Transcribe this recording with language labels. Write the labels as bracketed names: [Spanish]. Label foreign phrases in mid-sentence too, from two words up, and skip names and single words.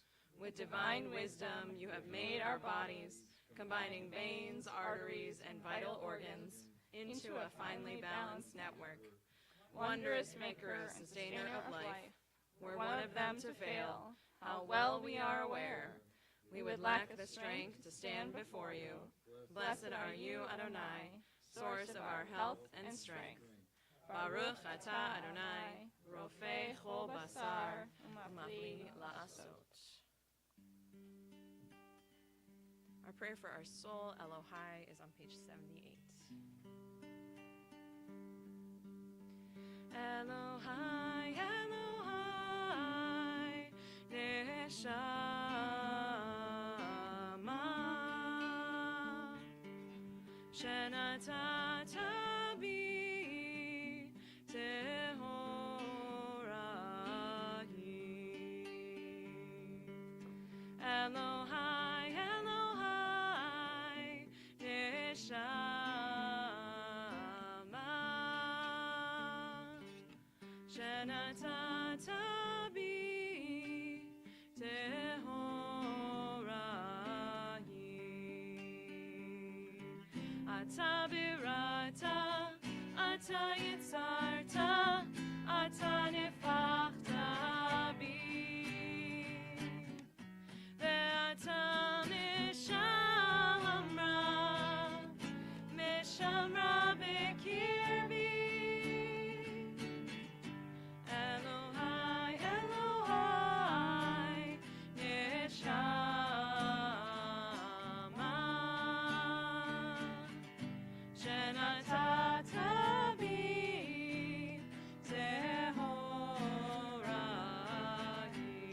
[English] With divine wisdom you have made our bodies, combining veins, arteries, and vital organs into a finely balanced network. Wondrous maker and sustainer of life, were one of them to fail, how well we are aware. We would lack the strength to stand before you. Blessed are you, Adonai, source of our health and strength. [Hebrew] ברוך אתה אדני, רופא כל בשר, ומפליא לעשות. [English] Our prayer for our soul, Elohai, is on page 78. [Hebrew] אלהי, אלהי, נשמה, שנתת בי טהורה היא. אלהי, אלהי, נשמה, שנתת בי טהורה היא. אתה בראתה, אתה יצרתה, אתה נפחתה בי, ואתה משמרה בקרבי. אלהי, אלהי, נשמה, שנתת בי טהורה היא.